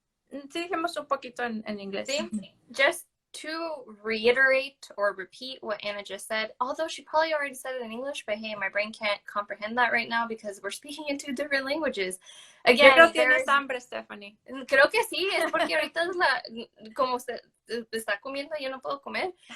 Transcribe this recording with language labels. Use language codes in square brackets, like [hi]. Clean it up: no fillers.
[es] Sí, dijimos un poquito en inglés. [en] Sí, just to reiterate or repeat what Anna just said, although she probably already said it in English, but hey, my brain can't comprehend that right now because we're speaking in two different languages. Again, [es] yo creo que tienes hambre, Stephanie. Creo que sí, es porque ahorita como usted está comiendo, yo no puedo comer.